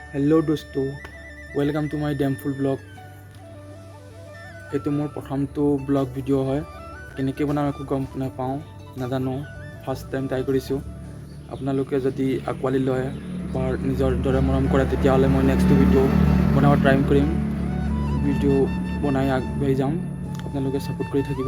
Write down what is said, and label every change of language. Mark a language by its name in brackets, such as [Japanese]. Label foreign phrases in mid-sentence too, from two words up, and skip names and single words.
[English] hello दोस्तों, welcome to my demful blog. [Assamese] এয়ে মোৰ প্ৰথমটো ব্লগ ভিডিঅ' হয়। কেনেকৈ বনাম একো গম নাপাওঁ, নাজানো। [English] first time [Assamese] ট্ৰাই কৰিছোঁ। আপোনালোকে যদি আঁকোৱালি লয় বা নিজৰ দৰে মৰম কৰে তেতিয়াহ'লে মই [English] next video' [Assamese] বনাব ট্ৰাই কৰিম। ভিডিঅ' বনাই আগবাঢ়ি যাম, আপোনালোকে ছাপোৰ্ট কৰি থাকিব।